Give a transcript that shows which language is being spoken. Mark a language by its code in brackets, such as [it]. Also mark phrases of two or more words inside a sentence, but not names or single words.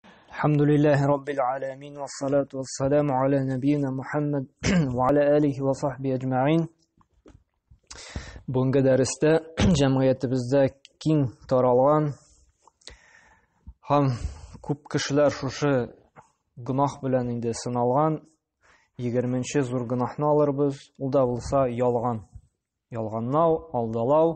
[ar] الحمد لله رب العالمين والصلاة والسلام على نبينا محمد وعلى آله وصحبه أجمعين. [kk] Бүгінгі дәрісте жәмғиятыбызда кең таралған [tt] һәм күп кешеләр шушы гөнаһ белән инде сыналган 20нче зур гөнаһны алырбыз. Ул да булса ялган. Ялганлау, алдалау.